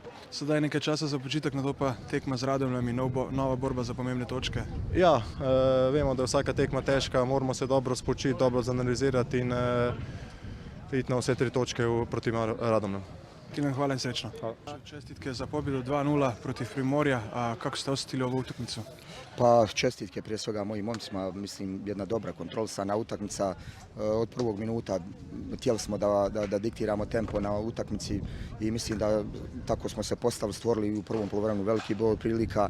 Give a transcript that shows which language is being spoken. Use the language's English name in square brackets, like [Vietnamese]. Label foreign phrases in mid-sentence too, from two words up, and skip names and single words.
[Slovenian] Sedaj nekaj časa za počitek, na to pa tekma z Radomljami, nova borba za pomembne točke. Ja, vemo, da je vsaka tekma težka, moramo se dobro spočiti, dobro zanalizirati in iti na vse 3 točke proti Radomljam. [Croatian] Tilen, [Slovenian] hvala in srečno. [Croatian] Čestitke za pobjedu 2-0 protiv Primorja. Kako ste osjetili ovu utakmicu? [Bosnian] Pa čestitke prije svega mojim momcima, mislim jedna dobra kontrolisana utakmica. Od prvog minuta htjeli smo da diktiramo tempo na utakmici i mislim da tako smo se postavili, stvorili u prvom poluvremenu veliki broj prilika.